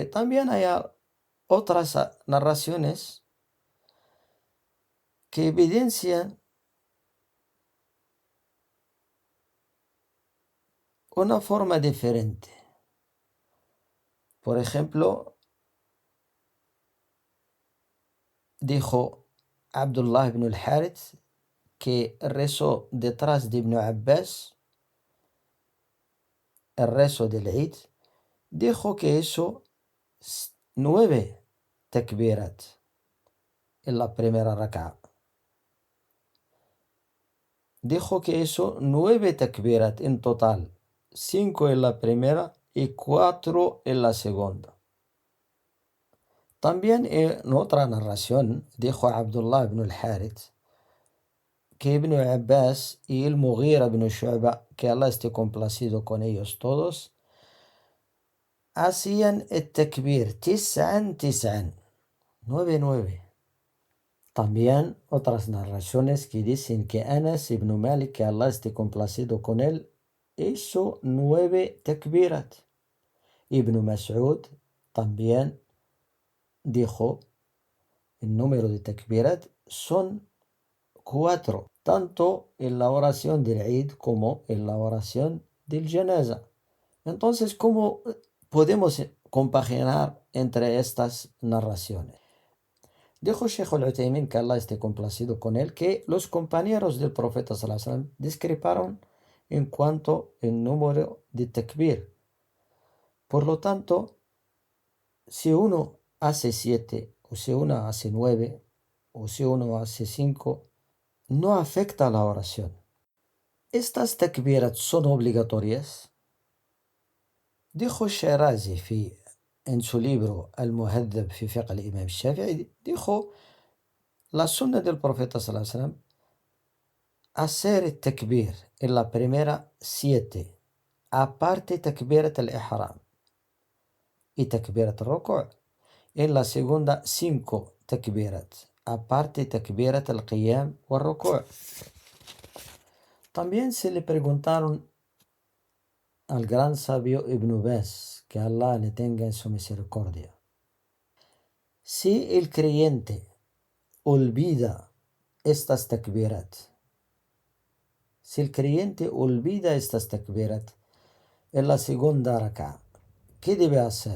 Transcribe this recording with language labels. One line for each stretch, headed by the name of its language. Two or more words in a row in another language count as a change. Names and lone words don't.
Spanish: También hay otras narraciones que evidencian una forma diferente. Por ejemplo, dijo Abdullah ibn al-Harith, que rezó detrás de Ibn Abbas el rezo del Eid. Dijo que hizo 9 takbirat en la primera rak'a. Dijo que hizo 9 takbirat en total, 5 en la primera y 4 en la segunda. También en otra narración dijo Abdullah ibn al-Harith que Ibn Abbas y el Mughira ibn Shu'ba, que Allah esté complacido con ellos todos, hacían el
Arabic: تكبير تسعا,
Spanish: 9. También otras narraciones que dicen que Anas ibn Malik, que Allah esté complacido con él, hizo 9 takbirat. Ibn Mas'ud también dijo el número de takbirat son 4, tanto en la oración del Eid como en la oración del Janaza. Entonces, ¿cómo podemos compaginar entre estas narraciones? Dijo Sheikh al-Uthaymin, que Allah esté complacido con él, que los compañeros del profeta
Arabic: صلى الله عليه وسلم
Spanish: discreparon en cuanto al número de takbir. Por lo tanto, si uno hace 7, o si uno hace 9, o si uno hace 5, no afecta la oración. ¿Estas takbirat son obligatorias? Dijo Shirazi en su libro Al-Muhaddab fi Fiqh al-Imam Shafi'i, dijo la sunna del profeta
Arabic: صلى الله عليه وسلم
Spanish: hacer el takbir en la primera 7, aparte
Arabic: تكبيرة الإحرام
Spanish: y
Arabic: تكبيرة الركوع'.
Spanish: En la segunda 5 takbirat, aparte
Arabic: تكبيرة القيام والركوع'.
Spanish: También se le preguntaron al gran sabio Ibn Baz, que Allah le tenga en su misericordia, si el creyente olvida estas takbirat, en la segunda rak'a, ¿qué debe hacer?